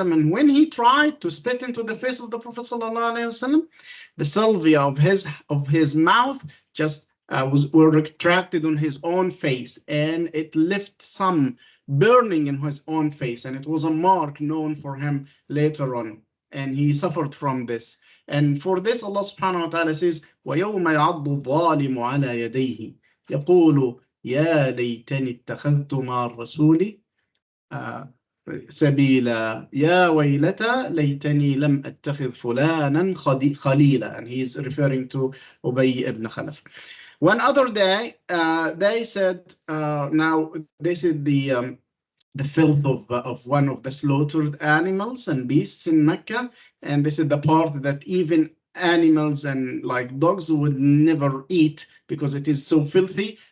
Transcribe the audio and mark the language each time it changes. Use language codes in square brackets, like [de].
[en] And when he tried to spit into the face of the Prophet ﷺ, the salvia of his mouth just were retracted on his own face, and it left some burning in his own face, and it was a mark known for him later on, and he suffered from this. And for this, Allah subhanahu wa ta'ala says, [ar] وَيَوْمَ يَعَضُّ الظَّالِمُ عَلَى يَدَيْهِ يَقُولُ يَا لَيْتَنِي اتَّخَذْتُ مَعَ الرَّسُولِ سبيلا يا ويلتى ليتني لم أتخذ فلانا خليلا. [en] And he's referring to Ubay ibn Khalaf. One other day, they said, now this is the filth of one of the slaughtered animals and beasts in Mecca, and this is the part that even animals and like dogs would never eat because it is so filthy.